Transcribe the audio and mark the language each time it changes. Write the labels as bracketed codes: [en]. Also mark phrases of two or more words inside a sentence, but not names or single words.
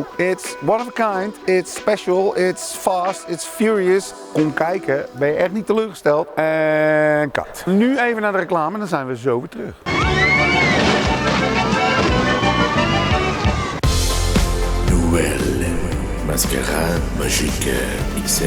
[en] It's one of a kind, it's special, it's fast, it's furious. [nl] Kom kijken, ben je echt niet teleurgesteld. En cut. Nu even naar de reclame, dan zijn we zo weer terug. [fr] Noël, mascarade magique XL.